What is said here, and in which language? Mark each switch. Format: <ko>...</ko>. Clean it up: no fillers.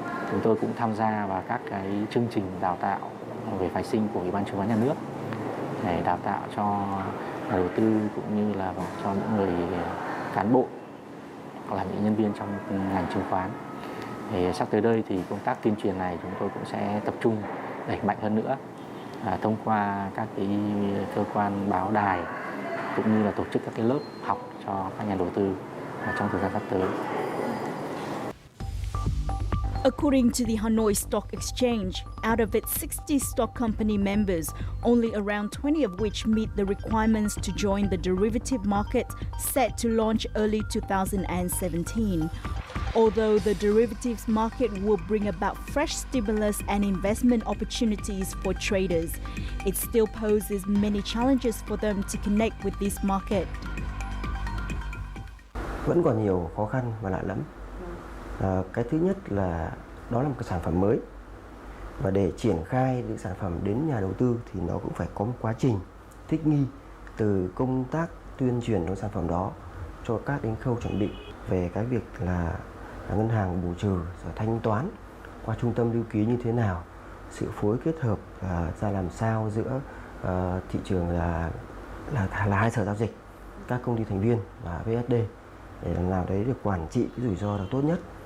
<vi>Chúng tôi cũng tham gia vào các cái chương trình đào tạo về phái sinh của Ủy ban chứng khoán nhà nước để đào tạo cho nhà đầu tư cũng như là cho những người cán bộ hoặc là những nhân viên trong ngành chứng khoán. Thì sắp tới đây thì công tác tuyên truyền này chúng tôi cũng sẽ tập trung đẩy mạnh hơn nữa thông qua các cái cơ quan báo đài cũng như là tổ chức các cái lớp học cho các nhà đầu tư trong thời gian sắp tới.</vi> <en>According to the Hanoi Stock Exchange, out of its 60 stock company members, only around 20 of which meet the requirements to join the derivative market set to launch early 2017. Although the derivatives market will bring about fresh stimulus and investment opportunities for traders, it still poses many challenges for them to connect with this market.</en> <vi>Vẫn còn nhiều khó khăn và lạ lẫm. Cái thứ nhất là đó là một cái sản phẩm mới, và để triển khai những sản phẩm đến nhà đầu tư thì nó cũng phải có một quá trình thích nghi từ công tác tuyên truyền của sản phẩm đó cho các đến khâu chuẩn bị về cái việc là ngân hàng bù trừ, rồi thanh toán qua trung tâm lưu ký như thế nào, sự phối kết hợp ra làm sao giữa thị trường là hai sở giao dịch, các công ty thành viên và VSD để làm nào đấy được quản trị cái rủi ro được tốt nhất.</vi>